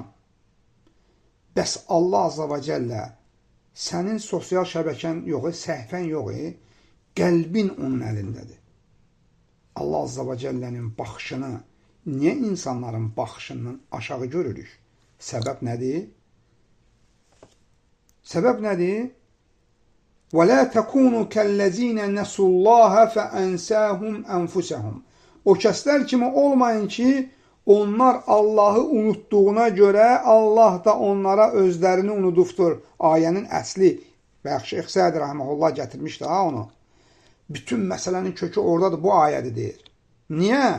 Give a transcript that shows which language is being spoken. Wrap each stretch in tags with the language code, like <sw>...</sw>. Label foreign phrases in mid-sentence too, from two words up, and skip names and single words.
<az>Bəs Allah</az> <ar>عز وجل</ar> <az>sənin sosial şəbəkən yox, səhifən yox, qəlbin onun əlindədir. Allah Azza və Cəllənin baxışını niyə insanların baxışından aşağı görürük? Səbəb nədir? Səbəb nədir?</az> <ar>وَلَا تَكُونُوا كَالَّذ۪ينَ نَسُوا اللّٰهَ فَأَنْسَاهُمْ أَنْفُسَهُمْ</ar> <az>O kəslər kimi olmayın ki, onlar Allahı unutduğuna görə Allah da onlara özlərini unudubdur. Ayənin əsli və Şeyx Səd Rəhməhullah gətirmişdi onu. Bütün məsələnin kökü oradadır, bu ayədir deyir. Niyə?</az>